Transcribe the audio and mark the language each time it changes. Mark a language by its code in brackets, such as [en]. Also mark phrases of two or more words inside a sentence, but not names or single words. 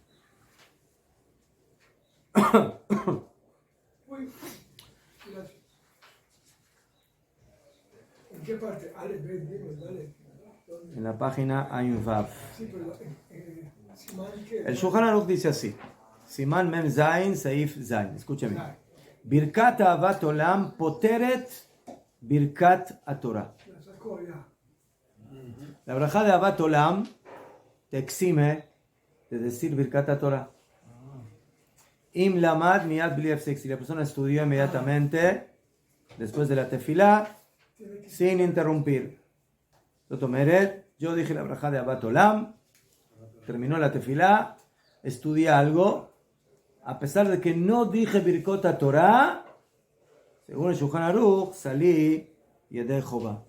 [es] Uy, gracias. ¿En qué parte? Ale, ven, dime, dale. ¿Dónde? En la página Ayun Vav. Sí, pero Simán, ¿qué? El Shulchan Aruch dice así, [he] סימן מם זין, סעיף זין. Escúchame. ברכת אהבת עולם פוטרת ברכת תורה. [es] La sacó ya. La braja de Avat Olam te exime de decir Birkat Torah. [he] אם למד מיד בלי הפסק. [es] Si la persona estudió inmediatamente después de la tefilá sin interrumpir. Yo dije la braja de Avat Olam, terminó la tefilá, estudié algo, a pesar de que no dije Birkot Torah, según el Shulchan Aruch, salí [he] ידי חובה.